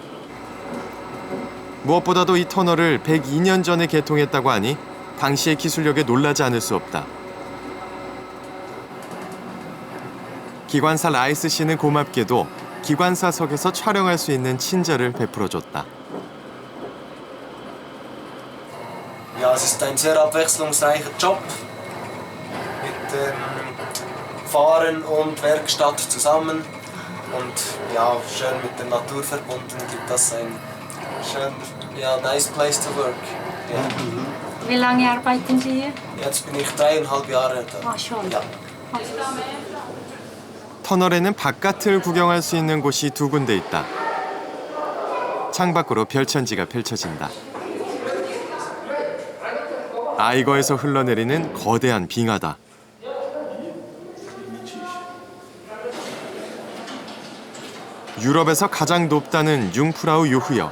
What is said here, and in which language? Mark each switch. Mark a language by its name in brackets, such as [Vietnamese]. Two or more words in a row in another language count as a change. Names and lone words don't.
[Korean] 무엇보다도 이 터널을 102년 전에 개통했다고 하니 당시의 기술력에 놀라지 않을 수 없다. 기관사 라이스 씨는 고맙게도 기관사석에서 촬영할 수 있는 친절을 베풀어줬다. [German] Ja, es ist ein sehr abwechslungsreicher Job mit Fahren und Werkstatt zusammen und ja, schön mit der Natur verbunden gibt das ein schön, ja, [English] nice place to work. [German] Ja. Wie lange arbeiten Sie hier? Jetzt bin ich 3,5 Jahre da. Ah, schon. Ja. [Korean] 터널에는 바깥을 구경할 수 있는 곳이 두 군데 있다. 창밖으로 별천지가 펼쳐진다. 아이거에서 흘러내리는 거대한 빙하다. 유럽에서 가장 높다는 융프라우 요흐역.